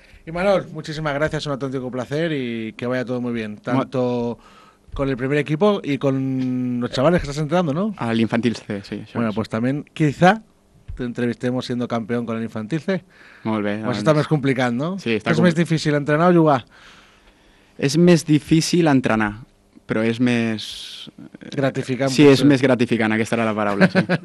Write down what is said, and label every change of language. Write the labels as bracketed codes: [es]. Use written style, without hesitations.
[ca] I Manol, moltíssimes gràcies, [es] un autèntico placer i que vaya todo muy bien. Tanto... con el primer equipo y con los chavales que estás entrenando, ¿no? Al Infantil C, sí. Bueno, pues también quizá te entrevistemos siendo campeón con el Infantil C. [ca] Molt bé. Pues està més complicat, no? Sí, és més difícil entrenar o jugar? És més difícil entrenar, però és més... gratificant. Sí, és més gratificant, aquesta era la paraula. Sí.